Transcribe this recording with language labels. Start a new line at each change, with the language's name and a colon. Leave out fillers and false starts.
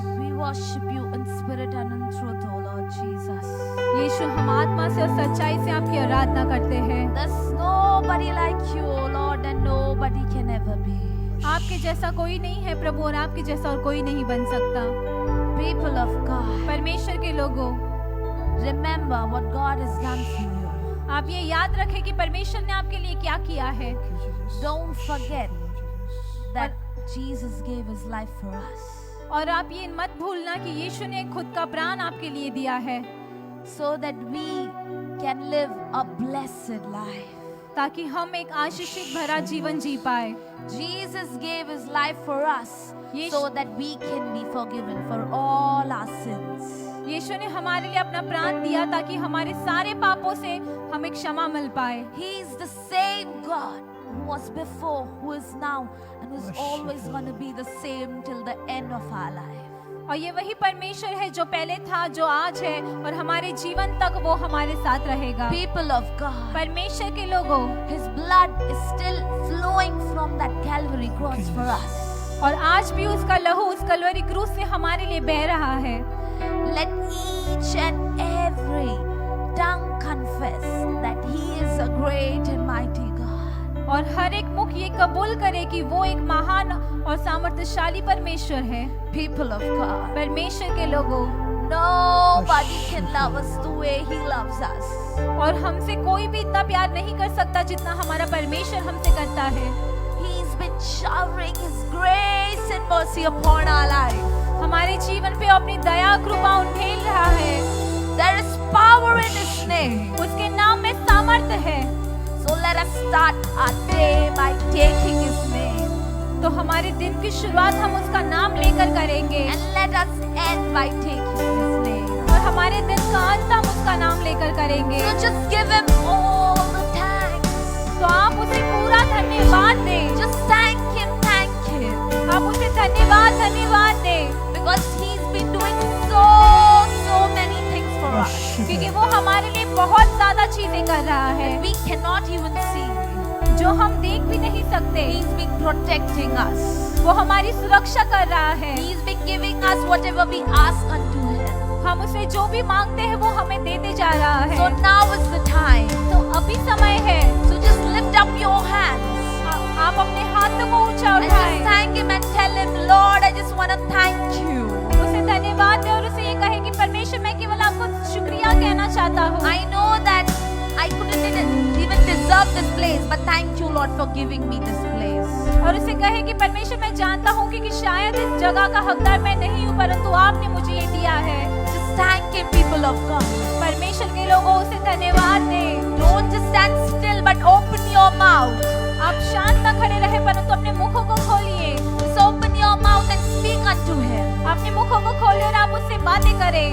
English: We worship you in spirit and in truth, O Lord Jesus.
Hindi: यीशु, हम आत्मा से और सच्चाई से आपकी आराधना करते हैं।
English: There's nobody like you, O Lord, and nobody can ever be.
Hindi: आपके जैसा कोई नहीं है प्रभु, और आपके जैसा और कोई नहीं बन सकता।
English: People of God,
Hindi: परमेश्वर के लोगों,
English: remember what God has done for you.
Hindi: आप ये याद रखें कि परमेश्वर ने आपके लिए क्या किया है।
English: Don't forget that Jesus gave his life for us,
Hindi: और आप ये मत भूलना कि यीशु ने खुद का प्राण आपके लिए दिया है,
English: so that we can live a blessed life.
Hindi: ताकि हम एक आशीषित भरा जीवन जी पाए।
English: Jesus gave his life for us, Yes. so that we can be forgiven for all our sins.
Hindi: यीशु ने हमारे लिए अपना प्राण दिया ताकि हमारे सारे पापों से हमें क्षमा मिल पाए।
English: He is the same God who was before, who is now, and who is always going to be the same till the end of our life.
Hindi: और ये वही परमेश्वर है जो पहले था, जो आज है, और हमारे जीवन तक वो हमारे साथ रहेगा।
English: People of God,
Hindi: परमेश्वर के लोगों,
English: his blood is still flowing from that Calvary cross for us.
Hindi: और आज भी उसका लहू उस कलवरी क्रूस से हमारे लिए बह रहा है।
English: Let each and every tongue confess that he is a great and mighty God.
Hindi: और हर एक मुख ये कबूल करे कि वो एक महान और सामर्थ्यशाली परमेश्वर है।
English: People of God,
Hindi: परमेश्वर के लोगों,
English: nobody can love us the way he loves us.
Hindi: और हमसे कोई भी इतना प्यार नहीं कर सकता जितना हमारा परमेश्वर हमसे करता है।
English: He's been showering his grace and mercy upon our life.
Hindi: हमारे जीवन पे अपनी दया कृपा उंडेल रहा है।
English: There is power in his name.
Hindi: उसके नाम में सामर्थ्य है।
English: So let us start our day by taking his name.
Hindi: तो हमारे दिन की शुरुआत हम उसका नाम लेकर करेंगे,
English: And let us end by taking his name.
Hindi: और हमारे दिन का अंत हम उसका नाम लेकर करेंगे।
English: So just give him all the thanks.
Hindi: तो आप उसे पूरा धन्यवाद दें।
English: Just thank him.
Hindi: आप उसे धन्यवाद दें,
English: Because he's been doing so many things for us.
Hindi: क्योंकि वो हमारे लिए बहुत ज्यादा चीजें कर रहा है
English: We cannot even see.
Hindi: जो हम देख भी नहीं सकते।
English: He's been protecting us.
Hindi: वो हमारी सुरक्षा कर रहा है।
English: He's been giving us whatever we ask unto him.
Hindi: हम उसे जो भी मांगते हैं वो हमें देते जा रहा है।
English: So now is the time.
Hindi: तो अभी समय है,
English: So just lift up your hands.
Hindi: आप अपने हाथों को ऊंचा
English: And just
Hindi: उठाएं,
English: thank him and tell him, Lord, I just want to thank you.
Hindi: उसे धन्यवाद दें और उसे ये कहे कि परमेश्वर, मैं केवल आपको शुक्रिया कहना चाहता हूँ।
English: I know that I couldn't even deserve this place, but thank you, Lord, for giving me this place.
Hindi: और उसे कहे कि परमेश्वर, मैं जानता हूँ कि शायद इस जगह का हकदार मैं नहीं हूँ, परंतु आपने मुझे ये दिया है।
English: Just thank him, people of God.
Hindi: परमेश्वर के लोगों, उसे धन्यवाद दें।
English: Don't just stand still, but open your mouth.
Hindi: आप शांत न खड़े रहे, परंतु अपने मुखों को खोलिए।
English: Just open your mouth and speak unto him.
Hindi: अपने मुखों को खोलिए और आप उससे बातें करें।